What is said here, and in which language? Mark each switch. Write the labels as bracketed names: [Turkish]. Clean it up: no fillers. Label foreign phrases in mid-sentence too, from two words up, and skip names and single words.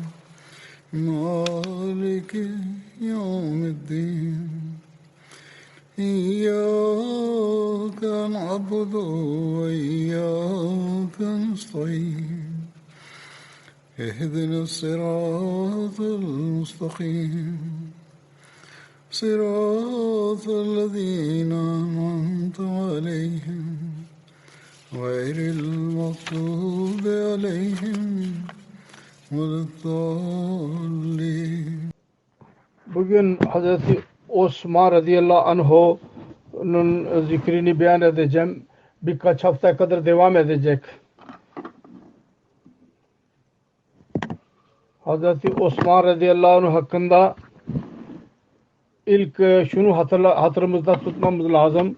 [Arabic] مالك يوم الدين إياك نعبد وإياك نستعين اهدنا الصراط المستقيم صراط الذين أنعمت عليهم غير المغضوب عليهم ولا الضالين. [Turkish] Bugün Hazreti Osman radıyallahu anh'un zikrini beyan edeceğim. Birkaç hafta kadar devam edecek. Hazreti Osman radıyallahu anh hakkında ilk şunu hatırımızda tutmamız lazım.